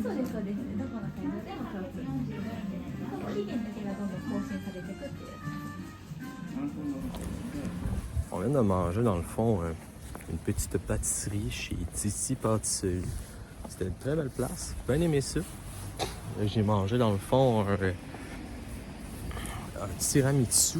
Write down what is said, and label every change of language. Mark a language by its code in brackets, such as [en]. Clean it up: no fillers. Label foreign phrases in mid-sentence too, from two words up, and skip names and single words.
[ja] そうですそうです。どこの会場でも共通。期限だけがどんどん更新されていくっていう。 [fr] On vient de manger dans le fond une petite pâtisserie chez Titi Pâtisserie. C'était une très belle place. J'ai bien aimé ça. J'ai mangé dans le fond un tiramisu.